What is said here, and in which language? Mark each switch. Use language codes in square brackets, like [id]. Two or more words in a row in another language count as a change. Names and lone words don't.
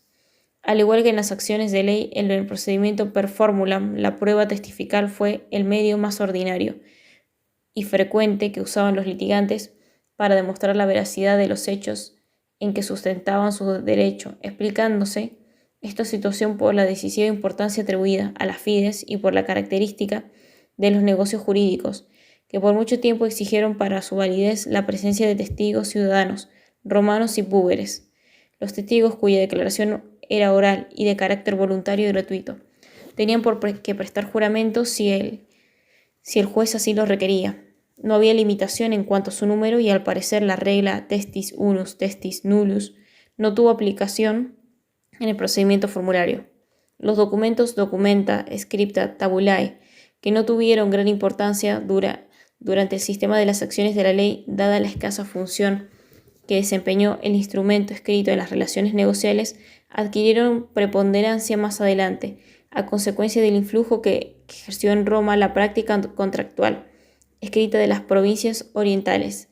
[es] Al igual que en las acciones de ley, en el procedimiento [la] per formulam, [es] la prueba testifical fue el medio más ordinario y frecuente que usaban los litigantes para demostrar la veracidad de los hechos en que sustentaban su derecho, explicándose esta situación por la decisiva importancia atribuida a las fides y por la característica de los negocios jurídicos, que por mucho tiempo exigieron para su validez la presencia de testigos ciudadanos, romanos y púberes. Los testigos, cuya declaración era oral y de carácter voluntario y gratuito, tenían que prestar juramento si el juez así lo requería. No había limitación en cuanto a su número y al parecer la regla [la] testis unus, testis nullus [es] no tuvo aplicación en el procedimiento formulario. Los documentos documenta, [la] scripta, tabulae, [es] que no tuvieron gran importancia durante el sistema de las acciones de la ley, dada la escasa función que desempeñó el instrumento escrito en las relaciones negociales, adquirieron preponderancia más adelante, a consecuencia del influjo que ejerció en Roma la práctica contractual escrita de las provincias orientales.